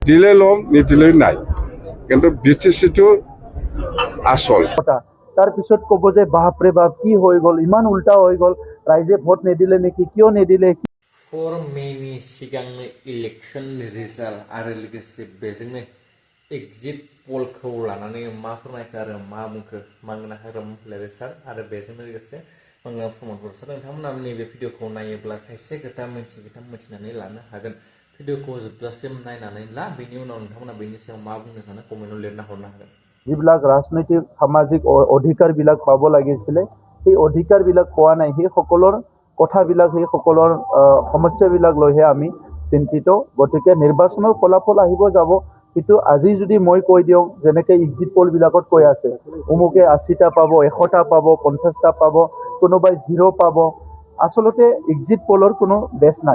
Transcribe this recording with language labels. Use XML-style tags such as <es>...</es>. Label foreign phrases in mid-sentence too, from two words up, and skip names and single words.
<as>দিলে লম নিদিলেও নাই, কিন্তু বিটিচিটো আসল। তাৰ পিছত ক'ব যে বাপৰে বাপ কি হৈ গ'ল, ইমান উল্টা হৈ গ'ল, ৰাইজে ভোট নিদিলে নেকি, কিয় নিদিলে।</as> <brx>4 मेनि सिगांनो</brx> <en>election result</en> <brx>आरो लोगोसे बेजोंनो एग्जिट पलखौ लानानै मा फोरमायखो आरो मा बुंखो मांगोना हाग्राम लेरेसार आरो बेजोंनो लोगोसे मांगोना प्रमद बर सार, नोंथांमोना नैबे भिडिअखौ नायोब्ला खायसे खोथा मिथिनानै लानो हागोन। भिडिअखौ जोबजासिम नायनानै ला, बेनि उनाव नोंथांमोना बेनि सायाव मा बुंनो सानो कमेन्टआव लिरना हरनो हागोन।</brx> <as>যিবিলাক ৰাজনৈতিক সামাজিক অধিকাৰবিলাক পাব লাগিছিলে সেই অধিকাৰবিলাক পোৱা নাই, সেই সকলৰ কথাবিলাক, সেই সকলৰ সমস্যাবিলাক লৈহে আমি চিন্তিত। গতিকে নিৰ্বাচনৰ ফলাফল আহিব যাব, কিন্তু আজি যদি মই কৈ দিওঁ যেনেকৈ এক্সিট পলবিলাকত কৈ আছে অমুকে 80টা পাব, 100টা পাব, 50টা পাব, কোনোবাই 0 পাব, আচলতে এক্সিট পলৰ কোনো বেছ নাই।</as>